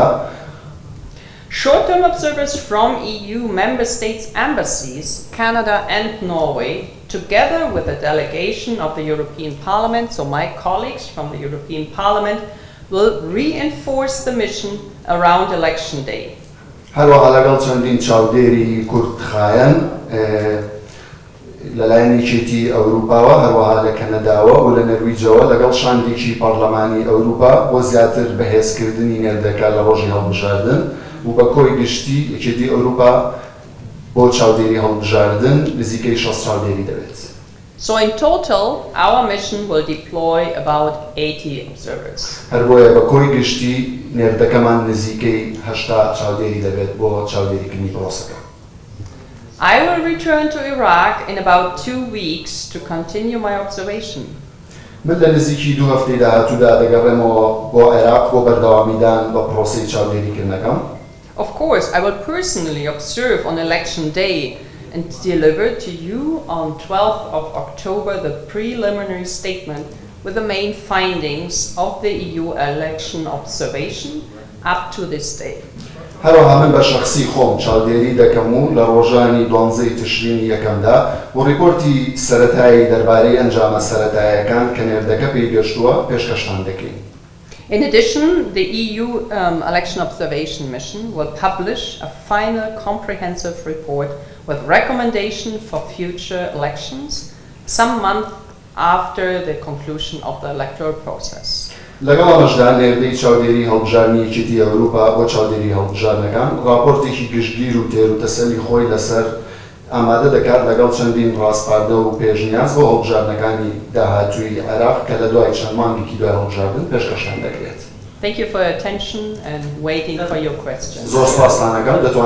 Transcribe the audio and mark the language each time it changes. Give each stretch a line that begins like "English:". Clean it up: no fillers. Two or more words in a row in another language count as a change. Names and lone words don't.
English: Short-term observers from EU member states embassies, Canada and Norway, together with a delegation of the European Parliament, so my colleagues from the European Parliament, will reinforce the mission around election day.
Central Kurdish: هەروەها لەگەڵ چەندین چاودێری کورتخایەن لەلایەن یەکێتی ئەوروپاوە، هەروەها لە کەنەداوە و لە نەرویجەوە لەگەڵ شاندێکی پەرلەمانی ئەوروپا بۆ زیاتر بەهێزکردنی نێردەکە لە ڕۆژی هەڵبژاردن و بە کۆی گشتی یەکێتی ئەوروپا بۆ چاودێری هەڵبژاردن نزیکەی 60 چاودێری دەبێت.
English: So in total, our mission will deploy about 80 observers.
Central Kurdish: هەر بۆیە بە کۆی گشتی نێردەکەمان نزیکەی 80 چاودێری دەبێت بۆ چاودێریکردنی پرۆسەکە.
English: I will return to Iraq in about 2 weeks to continue my observation.
Central Kurdish: من لە نزیکی 2 هەفتەی داهاتوودا دەگەڕێمەوە بۆ عێراق بۆ بەردەوامیدان بە پرۆسەی چاودێریکردنەکەم.
English: Of course, I will personally observe on election day and deliver to you on 12th of October the preliminary statement with the main findings of the EU election observation up to this day.
Central Kurdish: هەروەها من بە شەخسی خۆم چاودێری دەکەم و لە ڕۆژانی 12 تشرینی یەکەمدا و ڕیپۆرتی سەرەتایی دەربارەی ئەنجامە سەرەتاییەکان کە نێردەکە پێیگەشتووە پێشکەشتان دەکەین.
English: In addition, the EU Election Observation Mission will publish a final comprehensive report with recommendation for future elections some month after the conclusion of the electoral process.
Central Kurdish: لەگەڵ ئەمەشدا نێردەی چاودێری هەڵبژاردننی یەکێتی ئەوروپا بۆ چاودێری هەڵبژاردنەکان راپۆرتێکی گشتگیر و تێر و تەسەلی خۆی لەسەر ئامادە دەکات لەگەڵ چەندین ڕاستپاردە و پێشنیاز بۆ هەڵبژاردنەکانی داهاتووی عێراق کە لە دوای چەند مانگێکی دوای هەڵبژاردن پێشکەشتان دەکرێت.
English: Thank you for your attention and waiting for your questions.
Central Kurdish: زۆر سپاستان دەکەم.